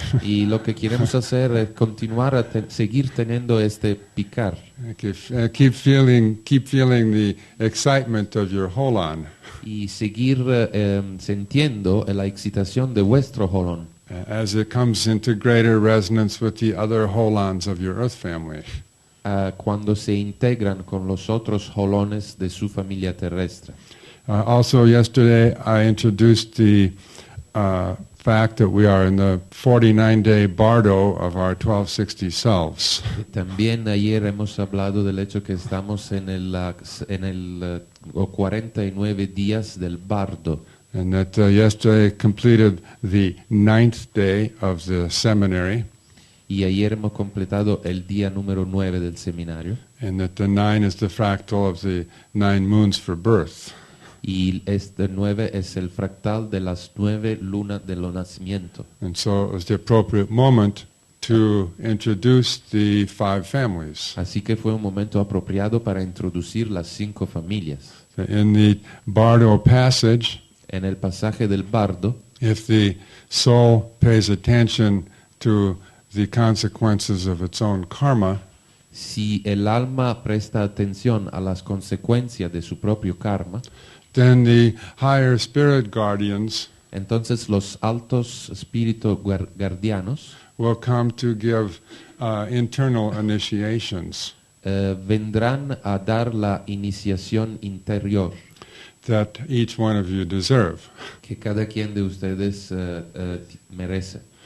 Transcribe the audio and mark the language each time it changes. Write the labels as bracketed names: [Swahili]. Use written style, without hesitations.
[Spanish] Y lo que queremos hacer es continuar a seguir teniendo este picar [English] Okay, keep feeling the excitement of your holon [Spanish] y seguir sintiendo la excitación de vuestro holón [English] as it comes into greater resonance with the other holons of your earth family. [Spanish] cuando se integran con los otros holones de su familia terrestre. [English] Also yesterday I introduced the fact that we are in the 49-day bardo of our 1260 selves. [Spanish] También ayer hemos hablado del hecho que estamos en el 49 días del bardo. [English] And that yesterday completed the 9th day of the seminary. [Spanish] Y ayer hemos completado el día número 9 del seminario. [English] And that the 9 is the fractal of the 9 moons for birth. [Spanish] Y este 9 es el fractal de las 9 lunas del nacimiento. [English] And so it was the appropriate moment to introduce the 5 families. [Spanish] Así que fue un momento apropiado para introducir las 5 familias. [English] In the bardo passage, [Spanish] En el pasaje del bardo, [English] if the soul pays attention to the consequences of its own karma, [Spanish] si el alma presta atención a las consecuencias de su propio karma, [English] then the higher spirit guardians [Spanish] entonces los altos espíritus guardianos [English] will come to give internal initiations [Spanish] vendrán a dar la iniciación interior [English] that each one of you deserve, [Spanish] que cada quien de ustedes merece.